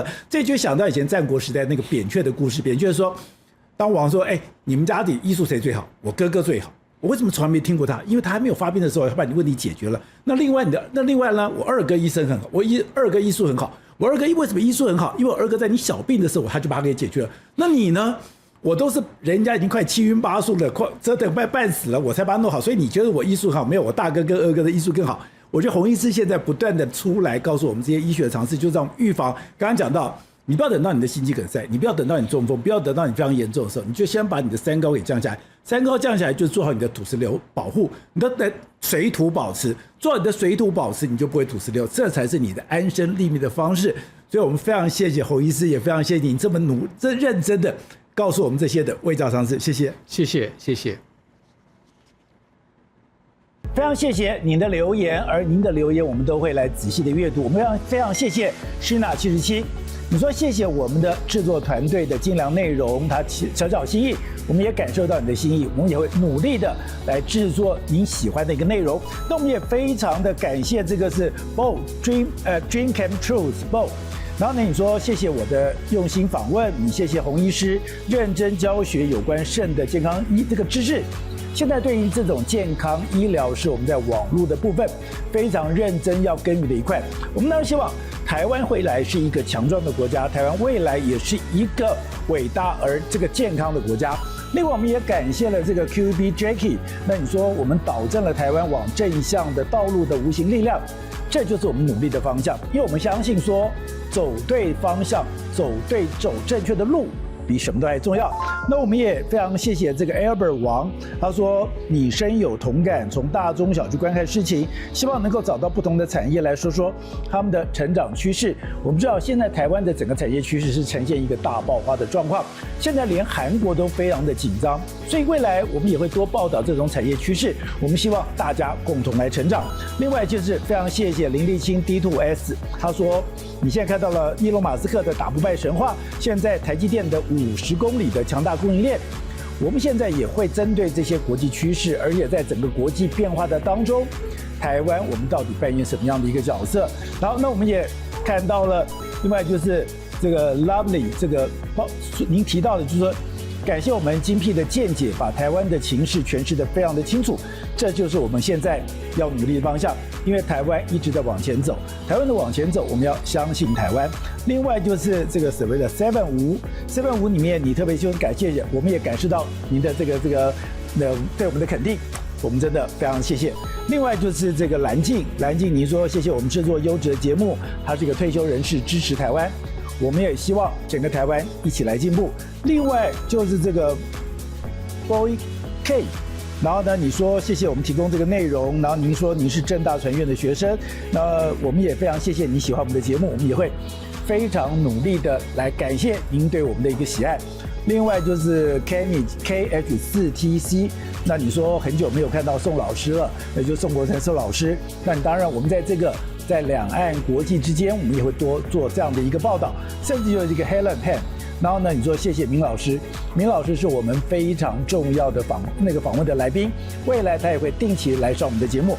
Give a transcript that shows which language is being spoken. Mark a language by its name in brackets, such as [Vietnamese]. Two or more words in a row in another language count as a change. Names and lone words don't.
[Chinese] 這就想到以前戰國時代那個扁鵲的故事。扁鵲說，當王說：“你們家裡醫術誰最好？我哥哥最好。我為什麼從來沒聽過他？因為他還沒有發病的時候，他把你問題解決了。那另外呢？我二哥醫生很好，二哥醫術很好。我二哥為什麼醫術很好？因為我二哥在你小病的時候，他就把它給解決了。那你呢？”我都是人家已經快七葷八素了，快折騰半死了，我才把它弄好。所以你覺得我醫術好？沒有，我大哥跟二哥的醫術更好。我覺得洪醫師現在不斷的出來告訴我們這些醫學的常識，就是讓預防。剛剛講到，你不要等到你的心肌梗塞，你不要等到你中風，不要等到你非常嚴重的時候，你就先把你的三高給降下來。三高降下來，就做好你的土石流保護，你的水土保持，做好你的水土保持，你就不會土石流，這才是你的安身立命的方式。所以我們非常謝謝洪醫師，也非常謝謝你這麼認真的告訴我們這些的衛教常識，謝謝，謝謝，謝謝。非常謝謝您的留言，而您的留言我們都會來仔細的閱讀。我們非常謝謝Shina77，你說謝謝我們的制作團隊的精良內容，他小小心意，我們也感受到你的心意，我們也會努力的來制作您喜歡的一個內容。那我們也非常的感謝這個是 Bo Dream Came True Bo。然後呢，你說謝謝我的用心訪問，你謝謝洪醫師認真教學有關腎的健康這個知識。現在對於這種健康醫療是我們在網絡的部分非常認真要耕耘的一塊。我們當然希望台灣未來是一個強壯的國家，台灣未來也是一個偉大而這個健康的國家。另外，我們也感謝了這個 QB Jacky。那你說我們導正了台灣往正向的道路的無形力量，這就是我們努力的方向。因為我們相信說，走對方向，走正確的路，比什麼都還重要。那我們也非常謝謝這個 Albert 王，他說你深有同感，從大中小去觀看事情，希望能夠找到不同的產業來說說他們的成長趨勢。我們知道現在台灣的整個產業趨勢是呈現一個大爆發的狀況，現在連韓國都非常的緊張，所以未來我們也會多報道這種產業趨勢。我們希望大家共同來成長。另外就是非常謝謝林立清 D2S， 他說你現在看到了伊隆馬斯克的打不敗神話，現在台積電的50公里的強大供應鏈，我們現在也會針對這些國際趨勢，而且在整個國際變化的當中，台灣我們到底扮演什麼樣的一個角色？然後那我們也看到了，另外就是這個 Lovely 這個您提到的，就是說感謝我們精闢的見解，把台灣的情勢詮釋得非常的清楚，這就是我們現在要努力的方向。因為台灣一直在往前走，台灣的往前走，我們要相信台灣。另外就是這個所謂的755裡面，你特別就感謝，我們也感受到您的這個對我們的肯定，我們真的非常謝謝。另外就是這個藍靜，你說謝謝我們製作優質的節目，他是一個退休人士，支持台灣，我們也希望整個台灣一起來進步。另外就是這個 Boy K。然後呢，你說謝謝我們提供這個內容，然後您說您是政大傳院的學生，那我們也非常謝謝你喜歡我們的節目，我們也會非常努力的來感謝您對我們的一個喜愛。另外就是 Kenny KH4TC， 那你說很久沒有看到宋老師了，那就宋國成宋老師，那你當然我們在兩岸國際之間，我們也會多做這樣的一個報道，甚至就是一個 Helen Pan。然後呢，你說謝謝明老師，明老師是我們非常重要的訪問的來賓，未來他也會定期來上我們的節目。